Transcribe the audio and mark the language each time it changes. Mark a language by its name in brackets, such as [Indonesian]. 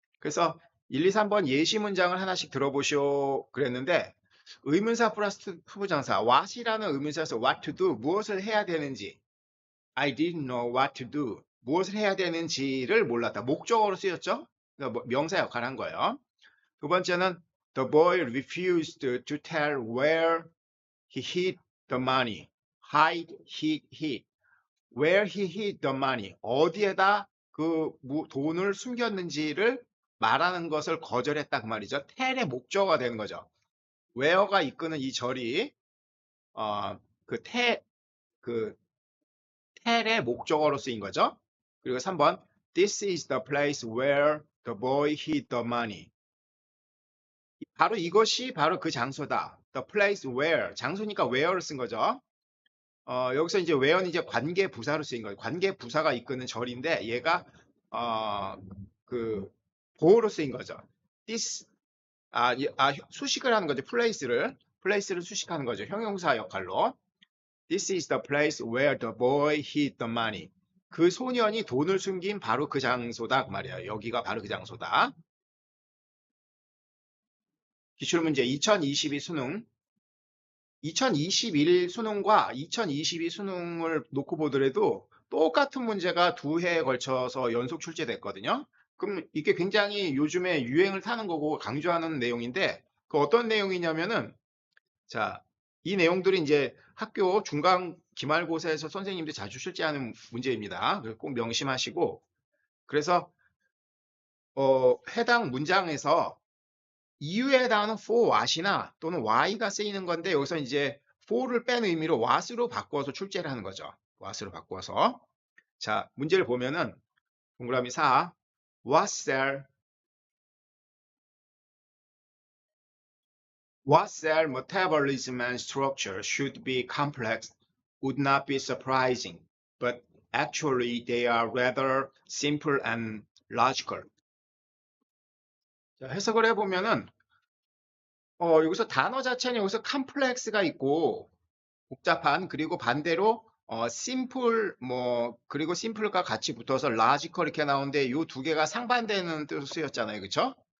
[Korean] 그래서 1, 2, 3번 예시 문장을 하나씩 들어보시오 그랬는데 의문사 플러스 후보장사 what이라는 의문사에서 [English] what to do [Korean] 무엇을 해야 되는지 [English] I didn't know what to do [Korean] 무엇을 해야 되는지를 몰랐다. 목적어로 쓰였죠. 그러니까 명사 역할을 한 거예요. 두 번째는 [English] the boy refused to tell where he hid the money. hide, hid. where he hid the money. [Korean] 어디에다 그 돈을 숨겼는지를 말하는 것을 거절했다 그 말이죠. tell의 목적어가 되는 거죠. where가 이끄는 이 절이 그 tell의 목적어로 쓰인 거죠. 그리고 3번 [English] This is the place where the boy hid the money. [Korean] 바로 이것이 바로 그 장소다. [English] The place where [Korean] 장소니까 where를 쓴 거죠. 여기서 이제 where는 이제 관계 부사로 쓰인 거예요. 관계 부사가 이끄는 절인데 얘가 그 보호로 쓰인 거죠. this 수식을 하는 거죠. place를 수식하는 거죠. 형용사 역할로. [English] This is the place where the boy hid the money. [Korean] 그 소년이 돈을 숨긴 바로 그 장소다 그 말이에요. 여기가 바로 그 장소다. 기출문제 2022 수능 2021 수능과 2022 수능을 놓고 보더라도 똑같은 문제가 2회에 걸쳐서 연속 출제됐거든요. 그럼 이게 굉장히 요즘에 유행을 타는 거고 강조하는 내용인데 그 어떤 내용이냐면은 자, 이 내용들이 이제 학교 중간 기말고사에서 선생님들이 자주 출제하는 문제입니다. 꼭 명심하시고 그래서 해당 문장에서 이유에 해당하는 for what이나 또는 why가 쓰이는 건데 여기서 이제 for를 뺀 의미로 what으로 바꿔서 출제를 하는 거죠. what으로 바꿔서. 자, 문제를 보면은 동그라미 4. [English] What cell metabolism and structure should be complex would not be surprising, but actually they are rather simple and logical. [Korean] 자, 해석을 해보면은 여기서 단어 자체는 여기서 complex가 있고 복잡한 그리고 반대로 simple 그리고 simple과 같이 붙어서 logical 이렇게 나오는데 이 두 개가 상반되는 뜻으로 쓰였잖아요. 그렇죠?